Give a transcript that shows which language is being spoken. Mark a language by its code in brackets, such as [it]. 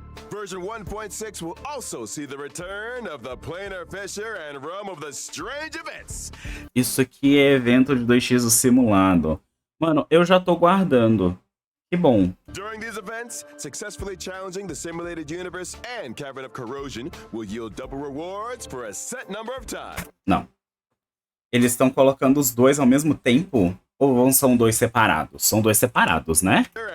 [en] Version 1.6 will also see the return of the planar fissure and realm of the strange events. [pt] Isso aqui é evento de 2x simulado. Mano, eu já tô guardando. Que bom. [en] During these events, successfully challenging the simulated universe and Cavern of Corrosion will yield double rewards for a set number of times. [pt] Não. Eles estão colocando os dois ao mesmo tempo? Ou são dois separados? São dois separados, né?